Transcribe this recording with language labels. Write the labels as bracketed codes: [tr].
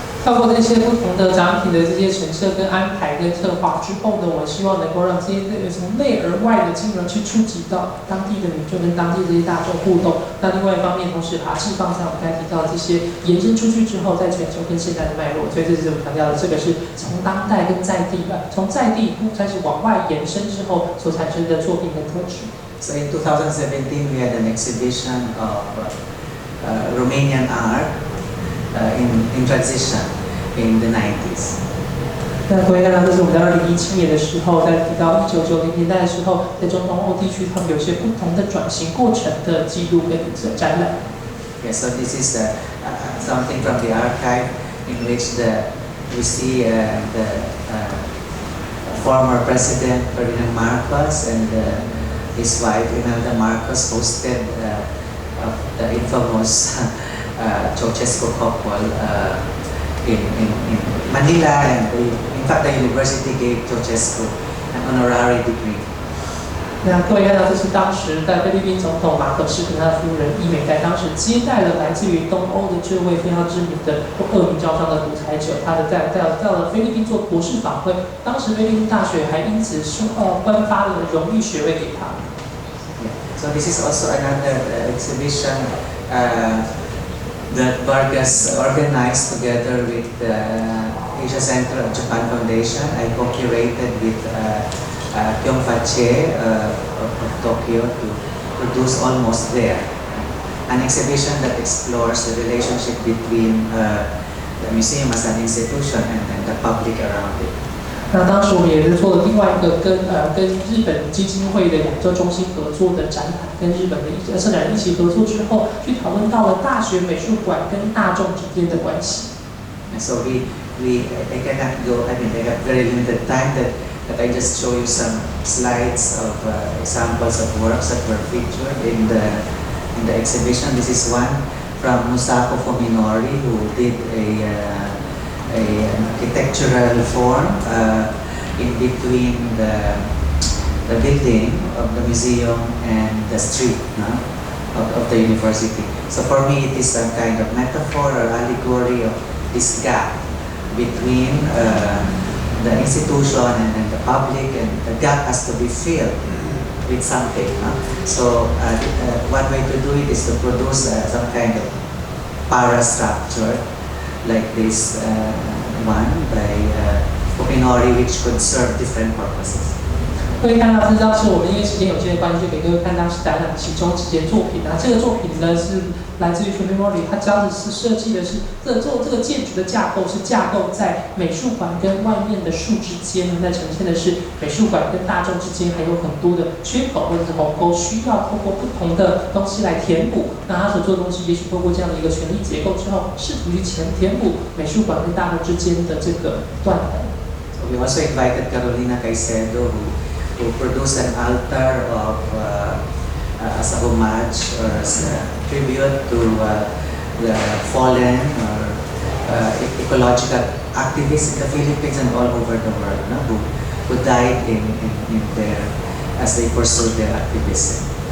[zh] 透过这些不同的展品的这些陈设跟安排跟策划之后呢，我希望能够让这些从内而外的金融去触及到当地的民众跟当地这些大众互动。那另外一方面，同时把它释放在我刚才提到的这些延伸出去之后，在全球跟现代的脉络。所以这是我强调的，这个是从当代跟在地从在地开始往外延伸之后所产生的作品跟特质。 [en] So in 2017, we had an exhibition of Romanian art in transition in the 90s. [zh] 那各位看到，这是我们在2017年的时候，在提到1990年代的时候，在中东欧地区，他们有些不同的转型过程的记录跟展览。 [en] Yes, so this is something from the archive in which we see the former President Ferdinand Marcos and his wife Imelda Marcos hosted the infamous Ceausescu couple in Manila, and in fact the university gave Ceausescu an honorary degree. [zh] 那各位看到，这是当时在菲律宾总统马可仕跟他的夫人伊美在当时接待了来自于东欧的这位非常知名的恶名昭彰的独裁者，他的到了菲律宾做博士访会，当时菲律宾大学还因此颁发了荣誉学位给他。 [en] So this is also another exhibition that Vargas organized together with the Asia Center of Japan Foundation. I co-curated with Kyungfa of Tokyo to produce Almost There, an exhibition that explores the relationship between the museum as an institution and the public around it. [zh] 那当时我们也是做了另外一个跟日本基金会的亚洲中心合作的展览，跟日本的策展人一起合作之后，去讨论到了大学美术馆跟大众之间的关系。 [en] So I cannot go. I mean, I have very limited time that I just show you some slides of examples of works that were featured in the exhibition. This is one from Musako Fuminori, who did an architectural form in between the building of the museum and the street of the university. So for me, it is some kind of metaphor or allegory of this gap between the institution and the public, and the gap has to be filled with something. So one way to do it is to produce some kind of parastructure, like this one by Fuminori, which could serve different purposes. [zh] 各位看到这张是我们因为时间有限的关系，就给各位看当时展览其中几件作品。那这个作品呢是来自于 Fuminori， 它当时是设计的是这个建筑的架构是架构在美术馆跟外面的树之间，那呈现的是美术馆跟大众之间还有很多的缺口或者是鸿沟，需要透过不同的东西来填补。那他所做的东西，也许透过这样的一个权力结构之后，试图去填补美术馆跟大众之间的这个断层。 [en] So we also invited Carolina Caicedo, who produced an altar of as a homage or as a tribute to the fallen or ecological activists in the Philippines and all over the world, who died in their as they pursued their activism.